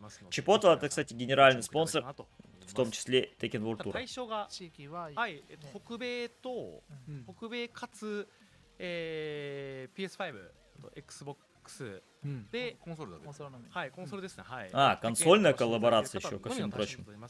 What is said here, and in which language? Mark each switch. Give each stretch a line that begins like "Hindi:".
Russian: Чипотла это, кстати, генеральный спонсор, в том числе Tekken World Tour.
Japanese: 対象が、はい、北米と、北米かつ、PS5 と Xbox で、コンソールだけ。はい、コンソールですね。はい。
Russian: А, консольная коллаборация еще, ко всему прочему.